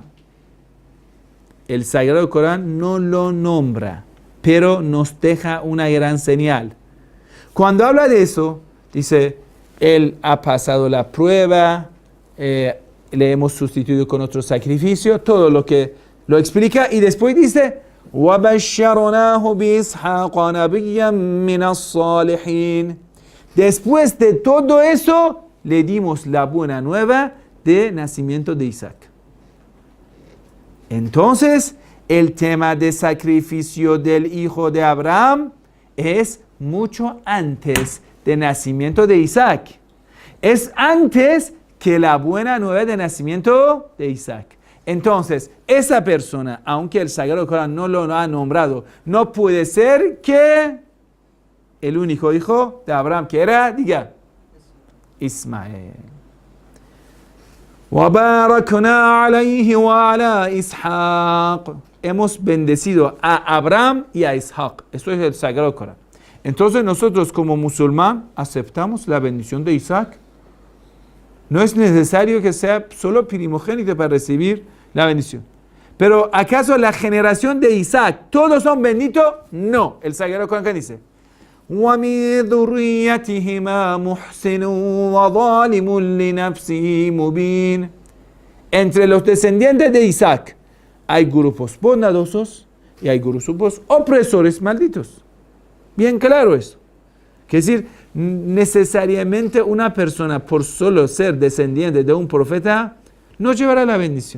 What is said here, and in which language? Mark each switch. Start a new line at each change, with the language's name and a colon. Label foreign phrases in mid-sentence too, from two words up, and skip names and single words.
Spanish: El Sagrado Corán no lo nombra, pero nos deja una gran señal. Cuando habla de eso, dice, él ha pasado la prueba, le hemos sustituido con otro sacrificio, todo lo que lo explica, y después dice,
Arabic: وَبَشَّرْنَاهُ بِإِسْحَاقَ نَبِيًّا مِنَ الصَّالِحِينَ.
Spanish: Después de todo eso, le dimos la buena nueva de nacimiento de Isaac. Entonces, el tema de sacrificio del hijo de Abraham es mucho antes del nacimiento de Isaac. Es antes que la buena nueva de nacimiento de Isaac. Entonces, esa persona, aunque el Sagrado Corán no lo ha nombrado, no puede ser que el único hijo de Abraham, que era, diga, Ismael.
Arabic: وَبَارَكْنَا عَلَيْهِ وَعَلَى إِسْحَاقَ.
Spanish: hemos bendecido a Abraham y a Isaac. Eso es el Sagrado Corán. Entonces nosotros como musulmán aceptamos la bendición de Isaac. No es necesario que sea solo primogénito para recibir la bendición. Pero ¿acaso la generación de Isaac, todos son benditos? No. El Sagrado Corán que dice,
Arabic: وَمِن ذُرِّيَّتِهِمَا مُحْسِنٌ وَظَالِمٌ لِنَفْسِهِ مُبِينٌ.
Spanish: Entre los descendientes de Isaac hay grupos bondadosos y hay grupos opresores malditos. Bien claro eso. Es decir, necesariamente una persona por solo ser descendiente de un profeta no llevará la bendición.